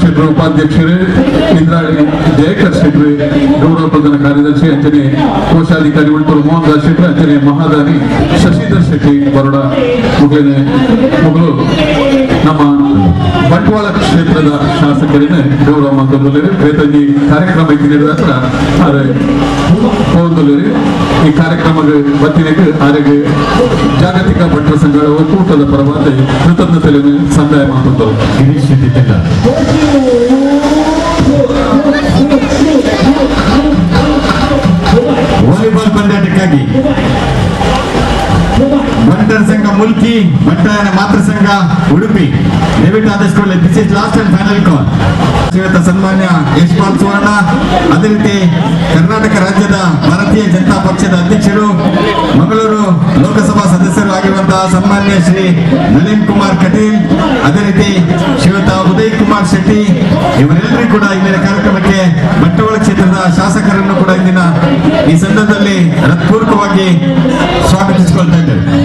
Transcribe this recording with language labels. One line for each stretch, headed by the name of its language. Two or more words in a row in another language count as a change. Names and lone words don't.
Tulu: ಶೆಟ್ಟರ್ ಉಪಾಧ್ಯಕ್ಷರು ಇಂದ್ರಾಳಿ ಜಯಕರ್ ಶೆಟ್ಟರ್ ಗೌರವ ಪ್ರಧಾನ ಕಾರ್ಯದರ್ಶಿ ಅಂಚನೆ ಕೋಶಾಧಿಕಾರಿ ಉಳ್ತೂರು ಮೋಹನ್ ದಾಸ್ ಶೆಟ್ಟರ್ ಅಂಚನೆ ಮಹಾದಾನಿ ಶಶಿಧರ್ ಶೆಟ್ಟಿ ಬರೋಡ ಮುಗಲು ನಮ್ಮ ಬಂಟ್ವಾಳ ಕ್ಷೇತ್ರದ ಶಾಸಕರಿನ ಗೌರವ ಮಾತೊಂದು ಬೇತಂಜಿ ಕಾರ್ಯಕ್ರಮ ನಡೆದ ಈ ಕಾರ್ಯಕ್ರಮದ ಬತ್ತಿನಕ್ಕೆ ಆರೆಗೆ ಜಾಗತಿಕ ಬಂಟರ ಸಂಘಗಳ ಒಕ್ಕೂಟದ ಪರವಾದ ಕೃತಜ್ಞತೆಯನ್ನು ಸಂದಾಯ ಮಾತೊಂದು ಗಿರೀಶ್
Kannada: ವಾಲಿಬಾಲ್ ಪಂದ್ಯಾಟಕ್ಕಾಗಿ ಬಂಟರ ಸಂಘ ಮುಲ್ಕಿ ಬಂಟರ ಮಾತೃ ಸಂಘ ಉಡುಪಿ ದಯವಿಟ್ಟು ಆದಷ್ಟು
English: this is last and final call
Kannada: ಶ್ರೀಯುತ ಸನ್ಮಾನ್ಯ ಯಶ್ಪಾಲ್ ಸುವರ್ಣ ಅದೇ ರೀತಿ ಕರ್ನಾಟಕ ರಾಜ್ಯದ ಭಾರತೀಯ ಜನತಾ ಪಕ್ಷದ ಅಧ್ಯಕ್ಷರು ಮಂಗಳೂರು ಲೋಕಸಭಾ ಸದಸ್ಯರು ಆಗಿರುವಂತಹ ಸನ್ಮಾನ್ಯ ಶ್ರೀ ನಳಿನ್ ಕುಮಾರ್ ಕಟೀಲ್ ಅದೇ ರೀತಿ ಶ್ರೀಯುತ ಉದಯ್ ಕುಮಾರ್ ಶೆಟ್ಟಿ ಇವರೆಲ್ಲರೂ ಕೂಡ ಇಂದಿನ ಕಾರ್ಯಕ್ರಮಕ್ಕೆ ಬಂಟ್ವಾಳ ಕ್ಷೇತ್ರದ ಶಾಸಕರನ್ನು ಕೂಡ ಇಂದಿನ ಈ ಸಂದರ್ಭದಲ್ಲಿ ಹೃತ್ಪೂರ್ವಕವಾಗಿ ಸ್ವಾಗತಿಸಿಕೊಳ್ತಾ ಇದ್ದೇವೆ.